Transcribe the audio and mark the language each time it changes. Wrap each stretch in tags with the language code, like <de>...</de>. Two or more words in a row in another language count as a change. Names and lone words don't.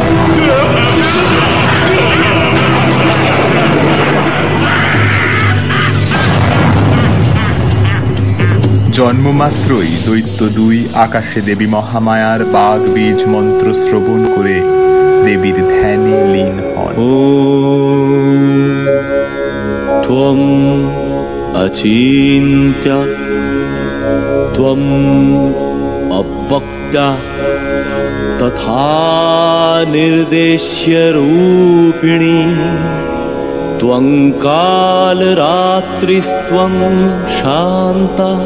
<bn>জন্মমাত্রই দৈত্য দুই আকাশে দেবী মহামায়ার বাগ বীজ মন্ত্র শ্রবণ করে দেবীর ধ্যানে লীন হন।</bn> <sa>ত্বং अचिन्त्य त्वम् अवक्ता तथा निर्देश्य रूपिणी त्वं कालरात्रिस्त्वं शान्ता</sa>